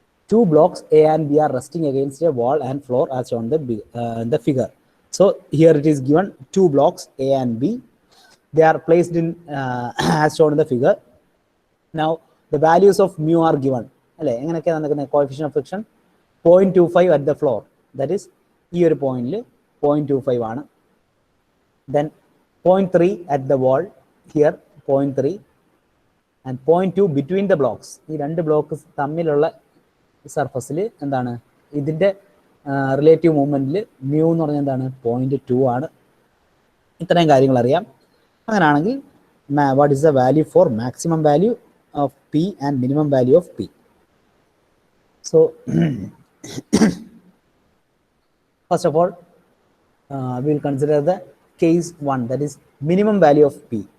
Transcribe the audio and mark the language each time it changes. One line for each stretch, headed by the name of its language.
English: 2 blocks A and B are resting against a wall and floor as shown in the figure. So here it is given 2 blocks A and B. They are placed in as shown in the figure. Now the values of mu are given.
Malayalam: അല്ലേ, എങ്ങനെയൊക്കെയാണ് നടക്കുന്നത്? Coefficient of friction
English: 0.25 at the floor, that is
Malayalam: ഈ ഒരു പോയിന്റിൽ 0.25 ആണ്.
English: Then 0.3 at the wall, here 0.3 and 0.2 between the blocks.
Malayalam: ഈ രണ്ട് block തമ്മിലുള്ള സർഫസിൽ എന്താണ് ഇതിൻ്റെ റിലേറ്റീവ് മൂവ്മെൻറ്റിൽ മ്യൂ എന്ന് പറഞ്ഞാൽ എന്താണ്? 0.2 ആണ്. ഇത്രയും കാര്യങ്ങൾ അറിയാം. അങ്ങനെയാണെങ്കിൽ what is the value for maximum value of P and minimum value of P? So first of all
English: we will consider the case 1, that is minimum value of P.